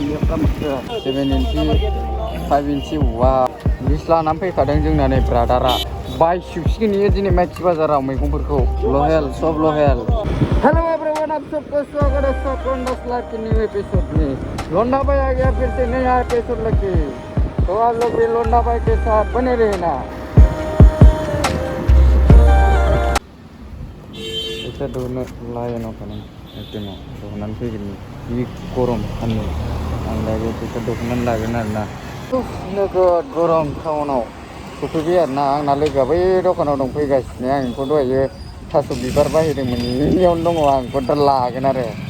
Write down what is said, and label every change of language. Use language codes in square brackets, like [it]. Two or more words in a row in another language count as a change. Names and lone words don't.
[brx] 7 इंची 5 इंची वा लिस्ट लानानै फैखादों जोंना नै ब्रादारा बायसिगोन इयो दिनै माइथि बाजाराव मैगंफोरखौ लहेल सब लहेल। [en] hello everyone, [hi] आप सबको स्वागत है सकंडस लाइव के [en] new episode [hi] में। लोंडा भाई आ गया फिर से नया एपिसोड लेके, तो आप लोग भी लोंडा भाई के साथ बने रहना। [brx] इसे दोनो लायन kan एकदम दोहनानै फैगोन जि गरम सान्दुं आं दा बेखौ दोहनानै लागोन आरोना। नोगोद गरम टाउनाव सफैबाय आरोना। आंना लोगोआ बै दखानाव दंफैगासिनो, आं बेखौ दहायो थास' बिबार बायदोंमोन बेयावनो दङ, आं बेखौ दा लागोन आरो।